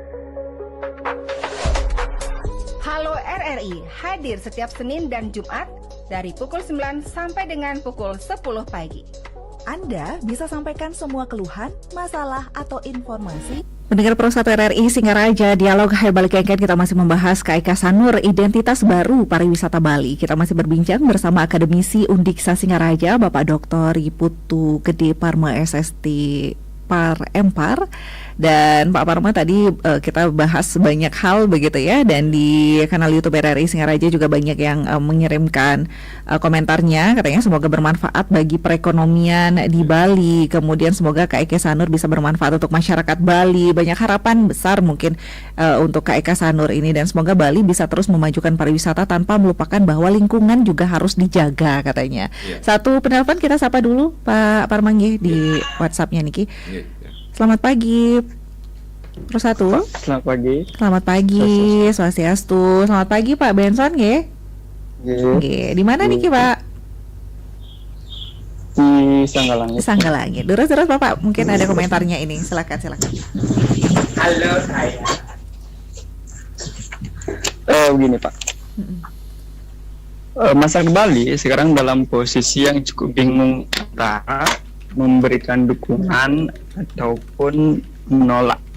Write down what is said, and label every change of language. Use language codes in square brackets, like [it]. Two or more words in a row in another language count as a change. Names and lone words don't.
[id] Halo RRI hadir setiap Senin dan Jumat dari pukul 9 sampai dengan pukul 10 pagi. Anda bisa sampaikan semua keluhan, masalah, atau informasi. Pendengar Pro 1 RRI Singaraja, dialog Hebal Kengken, kita masih membahas KIK Sanur, identitas baru pariwisata Bali. Kita masih berbincang bersama akademisi Undiksa Singaraja, Bapak Dr. Putu Gede Parma SST Par Empar. Dan Pak Parma tadi kita bahas banyak hal begitu ya, dan di kanal YouTube RRI Singaraja juga banyak yang mengirimkan komentarnya, katanya semoga bermanfaat bagi perekonomian di Bali, kemudian semoga KIK Sanur bisa bermanfaat untuk masyarakat Bali. Banyak harapan besar mungkin untuk KIK Sanur ini, dan semoga Bali bisa terus memajukan pariwisata tanpa melupakan bahwa lingkungan juga harus dijaga katanya. Satu penelpon kita sapa dulu Pak Parma di WhatsApp-nya Niki. Selamat pagi, Pro 1. Selamat pagi. Selamat pagi, Swastiastu. Selamat pagi Pak Benson, nggih. Nggih. Di mana niki Pak? Di Sanggalangit. Sanggalangit. Terus Bapak mungkin ada komentarnya ini. Silakan. Halo saya. Begini Pak. Masyarakat Bali sekarang dalam posisi yang cukup bingung antara memberikan dukungan ataupun menolak.